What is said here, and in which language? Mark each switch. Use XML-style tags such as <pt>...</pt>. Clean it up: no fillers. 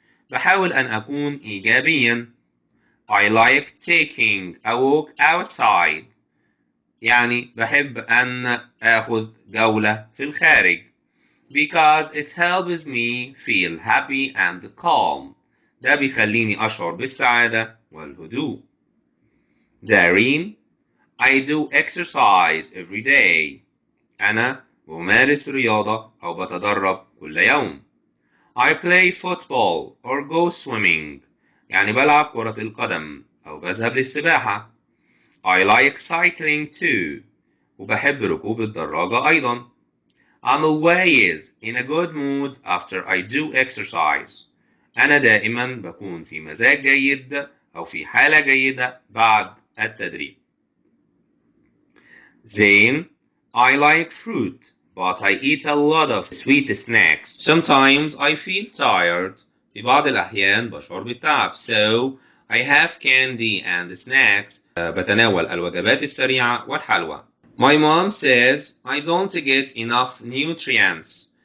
<ar>بحاول أن أكون إيجابيا.</ar> <en>I like taking a walk outside.</en> <ar>يعني بحب أن أخذ جولة في الخارج.</ar> <en>Because it helps me feel happy and calm.</en> <ar>ده بيخليني أشعر بالسعادة والهدوء.</ar> <en>Dareen, I do exercise every day.</en> <ar>أنا بمارس رياضة أو بتدرب كل يوم.</ar> <en>I play football or go swimming.</en> <ar>يعني بلعب كرة القدم أو بذهب للسباحة.</ar> <en>I like cycling too.</en> <ar>وبحب ركوب الدراجة أيضا.</ar> <en>I'm always in a good mood after I do exercise.</en> <ar>أنا دائما بكون في مزاج جيد أو في حالة جيدة بعد التدريب.</ar> <en>Then, I like fruit, but I eat a lot of sweet snacks. Sometimes I feel tired.</en> <ar>في بعض الأحيان بشعر بالتعب.</ar> <en>So, I have candy and snacks.</en> <ar>بتناول الوجبات السريعة والحلوى.</ar> <en>My mom says I don't get enough nutrients.</en>